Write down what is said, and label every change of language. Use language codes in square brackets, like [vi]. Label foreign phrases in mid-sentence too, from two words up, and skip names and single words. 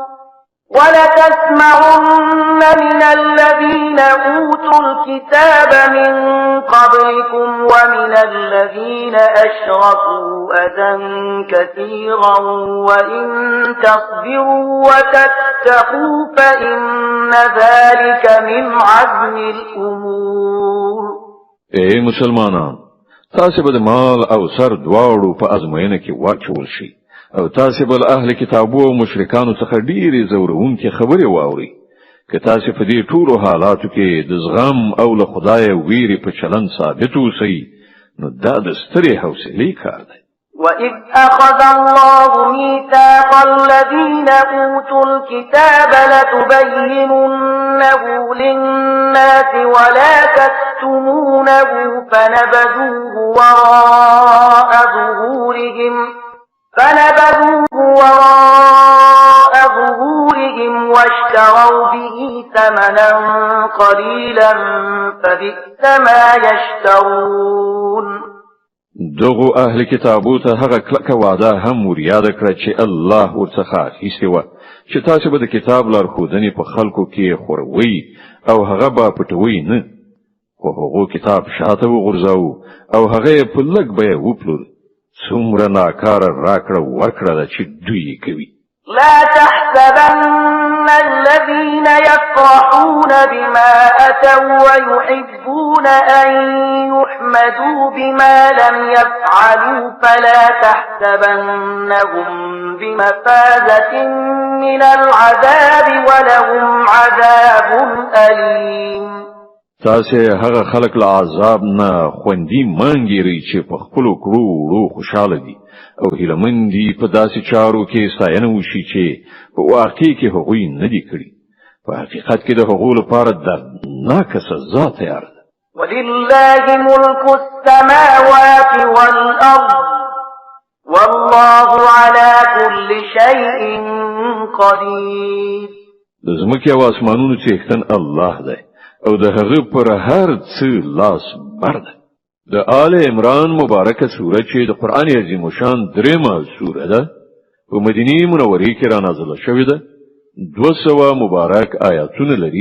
[ar] ولتسمعن من الذين أوتوا الكتاب من قبلكم ومن الذين أشركوا أذى كثيرا وإن تصبروا وتتقوا فإن ذلك من عزم الأمور [ps] اے مسلمانان تاسې به د مال او سر دواړو په ازموینه کې واچول شي او تاسې به له اهل کتابو او مشرکانو څخه ډېرې ځورونکې خبرې واورئ که تاسې په دې ټولو حالاتو کې د زغم او له خدایه ویرې په چلند ثابت اوسئ نو دا د سترې حوصلې کار دی. [ar] وَإِذْ أَخَذَ اللَّهُ مِيثَاقَ الَّذِينَ أُوتُوا الْكِتَابَ لَتُبَيِّنُنَّهُ لِلنَّاسِ وَلَا تَكْتُمُونَهُ فَنَبَذُوهُ وَرَاءَ ظُهُورِهِمْ وَاشْتَرَوْا بِهِ ثَمَنًا قَلِيلًا فَبِئْسَ مَا يَشْتَرُونَ. [ps] دغو اهل کتابو ته هغه کلکه وعده هم ور یاد کړه چې الله ورڅخه اخیستې وه چې تاسو به د کتاب لارښودنې په خلکو کې خوروئ او هغه به پټوئ نه، خو هغو کتاب شاته وغورځاوه او هغه یې په لږ بیه وپلور. څومره ناکاره راکړه ورکړه ده چې دوی یې کوي. [ar] لا تحسبن الذين يفرحون بما أتوا ويحبون أن يحمدوا بما لم يفعلوا فلا تحسبنهم بمفازة من العذاب ولهم عذاب أليم. [ps] تاسې هغه خلک له عذاب نه خوندي مانګیرئ چې په خپلو کړو وړو خوشحاله دي او هیلهمن دي په داسې چارو کې ستاینه وشي چې په واقع کې هغوی نه دي کړي. په حقیقت کې د هغو لپاره دردناکه سزا تیار ده. [ar] ولله ملك السماوات والأرض والله على كل شيء قدير. [ps] د ځمکې او اسمانونو څښتن الله دی او د هغه پر هر څه لاس بر ده. د آل عمران مبارکه سوره چې د قرآن عظیم شان درېمه سوره ده په مدینه منوره کې را نازله شوې ده. 200 مبارک آیاتونه لري.